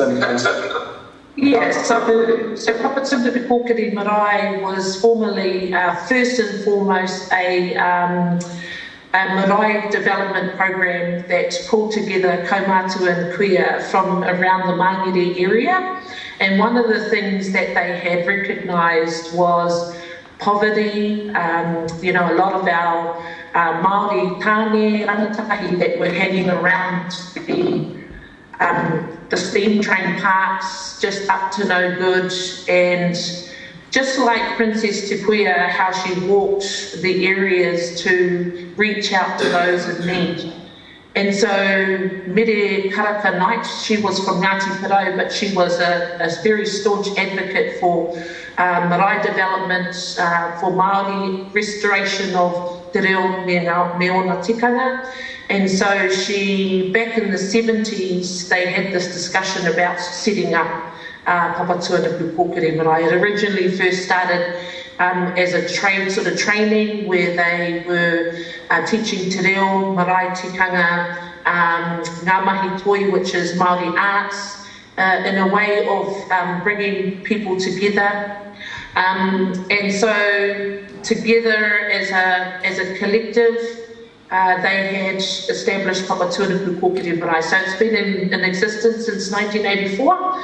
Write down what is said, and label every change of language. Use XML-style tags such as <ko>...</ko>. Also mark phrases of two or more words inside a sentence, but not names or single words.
<en>Yes, so Papatuanuku Pukeri Marae was formerly, first and foremost, a marae development program that pulled together kaumātua and kuia from around the Mangere area. And one of the things that they had recognised was poverty. You know, a lot of our Māori</en> <mi>tāne rangatahi</mi> <en>that were hanging around the steam train parks, just up to no good, and just like Princess Te Puia, how she walked the areas to reach out to those in need. And so Mere Karaka Knight, she was from Ngāti Porou, but she was a very staunch advocate for marae development, for Māori restoration of</en> <mi>te reo me ona tikanga.</mi> <en>And so she, back in the 70s, they had this discussion about setting up Papatuanuku Pukeri Marae. It originally first started as a training where they were teaching</en> <mi>te reo, marae tikanga, ngā mahi toi,</mi> <en>which is Māori arts, in a way of bringing people together. And so together as a collective, they had established Papatuanuku Pukeri Marae. So it's been in existence since 1984.</en>